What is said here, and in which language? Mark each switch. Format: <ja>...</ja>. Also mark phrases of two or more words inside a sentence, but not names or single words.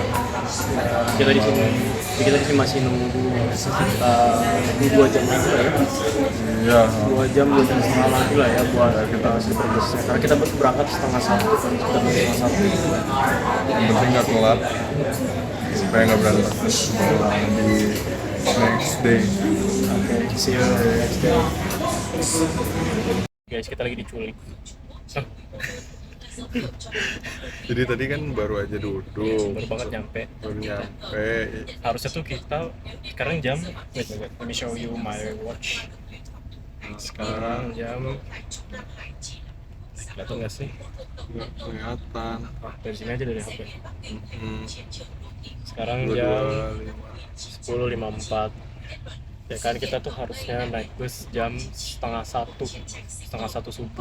<id>Kita di sini masih nunggu sekitar 2 jam lagi lah ya. Iya, 2 jam setengah lagi lah ya buat kita sleeper busnya. Karena kita berangkat setengah 1 kan, sekitar setengah 1. yang penting nggak telat supaya nggak berantakan di</id> <en>next day. See you next day. Guys,</en> <id>kita lagi diculik. Jadi tadi kan baru aja duduk, Baru banget nyampe. baru nyampe. Harusnya tuh kita sekarang jam,</id> <en>wait, let me show you my watch.</en> <id>Sekarang jam, kelihatan nggak sih? Nggak kelihatan. Dari sini aja dari HP. Sekarang 225. jam 10.54. Ya kan kita tuh harusnya naik bus jam setengah satu subuh.</id>